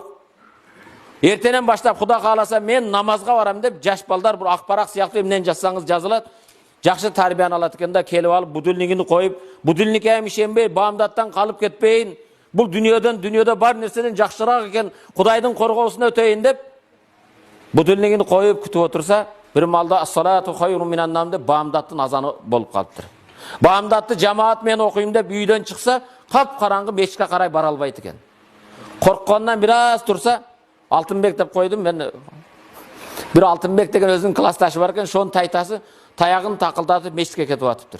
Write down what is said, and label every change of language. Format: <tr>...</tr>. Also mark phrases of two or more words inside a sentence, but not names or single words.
<ky>Эртенен баштап Кудай кааласа мен намазга барам деп жаш балдар бир акпарак сыяктуу эмнени жазсаңыз жазылат, жакшы тарбияны алат экен да, келип алып будильнигин коюп, будильникке ишенбей, баамдаттан калып кетпейин, бул дүнүйөдө бар нерседен жакшыраак экен, Кудайдын коргоосуна өтөйүн деп будильнигин коюп күтүп отурса, бир маалда</ky> <ar>الصلاة خير من النوم</ar> <ky>деп баамдаттын азаны болуп калыптыр. Баамдатты жамаат менен окуйм деп үйдөн чыкса, кап-караңгы мечитке карай бара албайт экен. Корккондан бир аз турса, Алтынбек деп койдум мен. Бир Алтынбек деген өзүнүн классташы бар экен, шонун тайтасы таягын такылдатып мечитке кетип атыптыр.</ky>